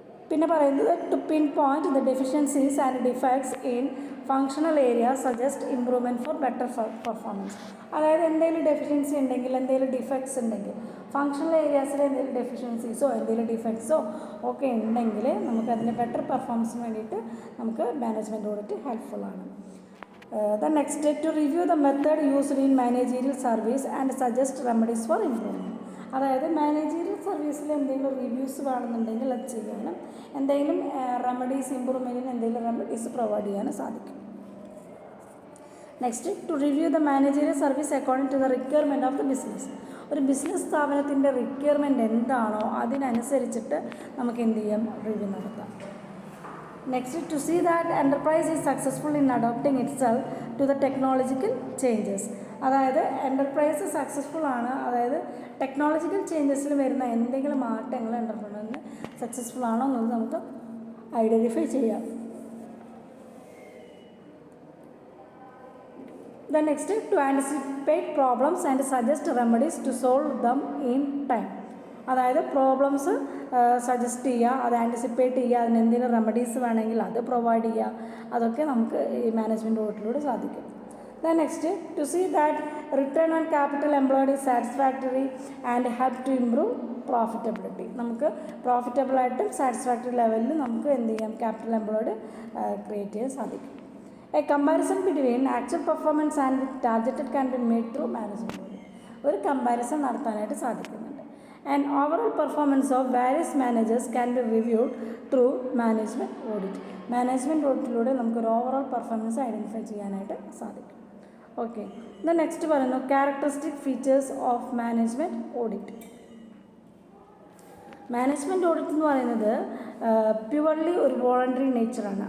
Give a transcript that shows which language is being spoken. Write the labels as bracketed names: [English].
[Malayalam] പിന്നെ പറയുന്നത്, [English] To pinpoint the deficiencies and defects in functional area suggest improvement for better performance. [Malayalam] അതായത് എന്തെങ്കിലും deficiency ഉണ്ടെങ്കിൽ, എന്തെങ്കിലും ഡിഫക്ട്സ് ഉണ്ടെങ്കിൽ, ഫങ്ഷണൽ ഏരിയാസിൽ എന്തെങ്കിലും ഡെഫിഷ്യൻസീസോ എന്തെങ്കിലും ഡിഫക്ട്സോ ഒക്കെ ഉണ്ടെങ്കിൽ നമുക്കതിൻ്റെ ബെറ്റർ പെർഫോമൻസിന് വേണ്ടിയിട്ട് നമുക്ക് management audit ഹെൽപ്ഫുള്ളാണ്. [English] Then next, to review the method used in managerial service and suggest remedies for improvement. [Malayalam] അതായത് മാനേജീരിയൽ സർവീസിൽ എന്തെങ്കിലും റിവ്യൂസ് വേണമെന്നുണ്ടെങ്കിൽ അത് ചെയ്യാനും എന്തെങ്കിലും റെമഡീസ് ഇമ്പ്രൂവ്മെൻറ്റിന് എന്തെങ്കിലും റെമഡീസ് പ്രൊവൈഡ് ചെയ്യാനും സാധിക്കും. [English] Next, to review the managerial service according to the requirement of the business. [Malayalam] ഒരു ബിസിനസ് സ്ഥാപനത്തിൻ്റെ റിക്വയർമെൻറ്റ് എന്താണോ അതിനനുസരിച്ചിട്ട് നമുക്ക് എന്ത് ചെയ്യാം, റിവ്യൂ നടത്താം. [English] Next, to see that enterprise is successful in adopting itself to the technological changes. [Malayalam] അതായത് എൻ്റർപ്രൈസ് സക്സസ്ഫുൾ ആണ്, അതായത് ടെക്നോളജിക്കൽ ചേഞ്ചസിൽ വരുന്ന എന്തെങ്കിലും മാറ്റങ്ങൾ എൻ്റർപ്രൈസിന് സക്സസ്ഫുൾ ആണോ എന്നുള്ളത് നമുക്ക് ഐഡൻറ്റിഫൈ ചെയ്യാം. [English] Then next, to anticipate problems and suggest remedies to solve them in time. [Malayalam] അതായത് പ്രോബ്ലംസ് സജസ്റ്റ് ചെയ്യുക, അത് ആൻറ്റിസിപ്പേറ്റ് ചെയ്യുക, അതിന് എന്തെങ്കിലും റെമഡീസ് വേണമെങ്കിൽ അത് പ്രൊവൈഡ് ചെയ്യുക, അതൊക്കെ നമുക്ക് ഈ മാനേജ്മെൻറ്റ് ഓഡിറ്റിലൂടെ സാധിക്കും. [English] Then next, to see that return on capital employed is satisfactory and help to improve profitability. [Malayalam] നമുക്ക് പ്രോഫിറ്റബിളായിട്ടും സാറ്റിസ്ഫാക്ടറി ലെവലിൽ നമുക്ക് എന്ത് ചെയ്യാം, ക്യാപിറ്റൽ എംപ്ലോയ്ഡ് ക്രിയേറ്റ് ചെയ്യാൻ സാധിക്കും. [English] A comparison between actual performance and targeted can be made through management audit. [Malayalam] ഒരു comparison നടത്താനായിട്ട് സാധിക്കുന്നുണ്ട്. [English] And overall performance of various managers can be reviewed through management audit. [Malayalam] Management ഓഡിറ്റിലൂടെ നമുക്കൊരു ഓവറോൾ പെർഫോമൻസ് ഐഡൻറ്റിഫൈ ചെയ്യാനായിട്ട് സാധിക്കും. [English] okay, then next [Malayalam] പറയുന്നു [English] Characteristic features of management audit. [Malayalam] Management audit എന്ന് പറയുന്നത് purely ഒരു വോളണ്ടറി നേച്ചറാണ്.